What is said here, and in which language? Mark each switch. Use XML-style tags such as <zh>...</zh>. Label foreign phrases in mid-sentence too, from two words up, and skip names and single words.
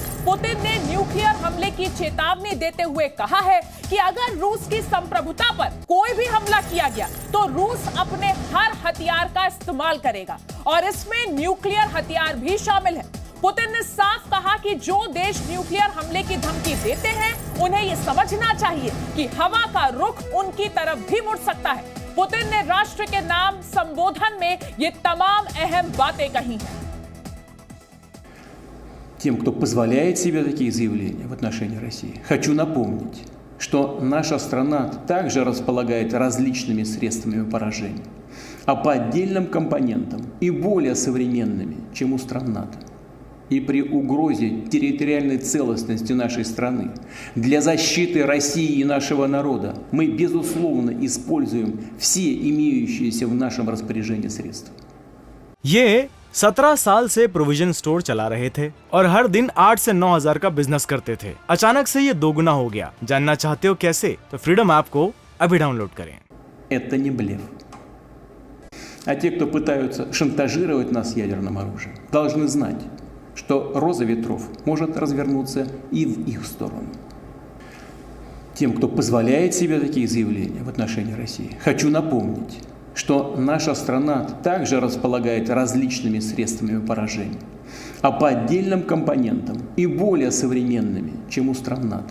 <hi>पुतिन ने न्यूक्लियर हमले की चेतावनी देते हुए कहा है कि अगर रूस की संप्रभुता पर कोई भी हमला किया गया तो रूस अपने हर हथियार का इस्तेमाल करेगा और इसमें न्यूक्लियर हथियार भी शामिल है। पुतिन ने साफ कहा कि जो देश न्यूक्लियर हमले की धमकी देते हैं उन्हें यह समझना चाहिए कि हवा का रुख उनकी तरफ भी मुड़ सकता है। पुतिन ने राष्ट्र के नाम संबोधन में ये तमाम अहम बातें कही हैं।</hi> <ru>Тем, кто позволяет себе такие заявления в отношении России, хочу напомнить, что наша страна также располагает различными средствами поражения, а по отдельным компонентам и более современными, чем у стран НАТО. И при угрозе территориальной целостности нашей страны для защиты России и нашего народа мы, безусловно, используем все имеющиеся в нашем распоряжении средства.</ru> <hi>ये 17 साल से</hi> <en>provision store</en> <hi>चला रहे थे और हर दिन 8 से 9 हजार का बिजनेस करते थे। अचानक से ये दोगुना हो गया। जानना चाहते हो कैसे? तो फ्रीडम ऐप को अभी डाउनलोड करें।</hi> <ru>Это не блеф. А те, кто пытаются шантажировать нас ядерным оружием, должны знать, что роза ветров может развернуться и в их сторону. Тем, кто позволяет себе такие заявления в отношении России, хочу напомнить, что наша страна также располагает различными средствами поражения, а по отдельным компонентам и более современными, чем у стран НАТО.</ru>